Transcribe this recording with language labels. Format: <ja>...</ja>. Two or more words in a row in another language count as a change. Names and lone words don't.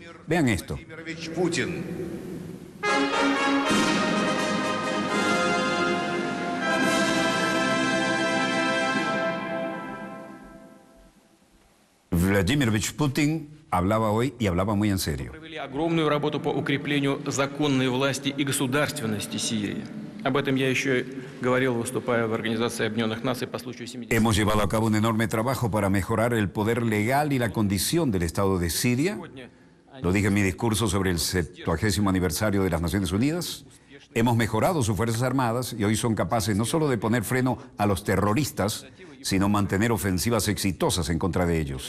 <es>Vean esto. Vladimir Putin hablaba hoy y hablaba muy en serio.</es> <ru>Огромную работу по укреплению законной власти и государственности Сирии. Об этом я еще говорил, выступая в Организации Объединенных Наций по случаю 70.</ru> <es>Hemos llevado a cabo un enorme trabajo para mejorar el poder legal y la condición del Estado de Siria. Lo dije en mi discurso sobre el 70º aniversario de las Naciones Unidas. Hemos mejorado sus Fuerzas Armadas y hoy son capaces no solo de poner freno a los terroristas, sino mantener ofensivas exitosas en contra de ellos.</es>